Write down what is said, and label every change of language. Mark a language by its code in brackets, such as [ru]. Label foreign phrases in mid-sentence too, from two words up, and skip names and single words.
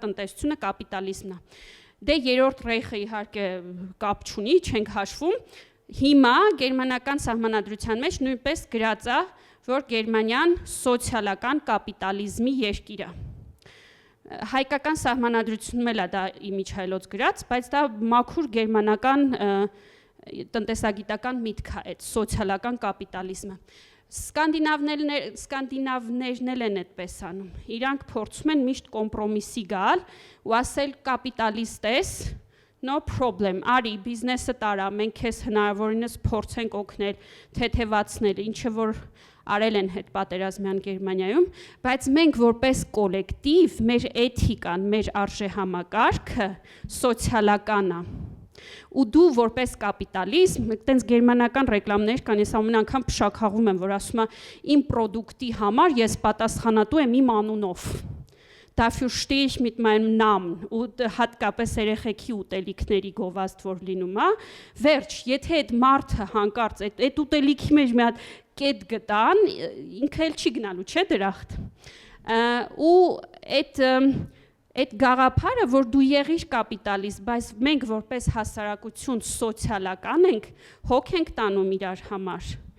[hy] տնտեսությունը կապիտալիզմն է։ Դե երրորդ ռեյխը իհարկե կապ չունի, չենք հաշվում։ Հիմա գերմանական սահմանադրության մեջ նույնպես գրած է, որ Գերմանիան սոցիալական կապիտալիզմի երկիր է։ Հայկական սահմանադրությունում էլ է դա իմիջայլոց գրած, բայց դա մաքուր գերմանական տնտեսագիտական միտք է, այդ սոցիալական կապիտալիզմը։ Սկանդինավներն էլ են այդպես անում։ Իրանք փորձում են միշտ կոմպրոմիսի գալ ու ասել կապիտալիստ ես, [en] no problem, [hy] արի բիզնեսը տարա, մենք քեզ հնարավորինս փորձենք օգնել, թեթևացնել, ինչը որ արել են հետպատերազմյան Գերմանիայում, բայց մենք որպես կոլեկտիվ, մեր էթիկան, մեր արժեհամակարգը սոցիալական է։ Ու դու որպես կապիտալիզմ, այտենց գերմանական ռեկլամներ կան, ես ամեն անգամ փշաքաղում եմ, որ ասում է իմ պրոդուկտի համար ես պատասխանատու եմ իմ անունով։ [de] Dafür stehe ich mit meinem Namen [hy] ու հատկապես երեխեքի ուտելիքների գովազդ որ լինում է, վերջ, եթե այդ մարդը հանկարծ այդ ուտելիքի մեջ մի հատ կետ գտան, ինքը էլ չի գնալու, չէ՞ դրախտ։ Ու այդ գաղափարը, որ դու եղիր կապիտալիստ, բայց մենք որպես հասարակություն սոցիալական ենք, հոգ ենք տանում իրար համար,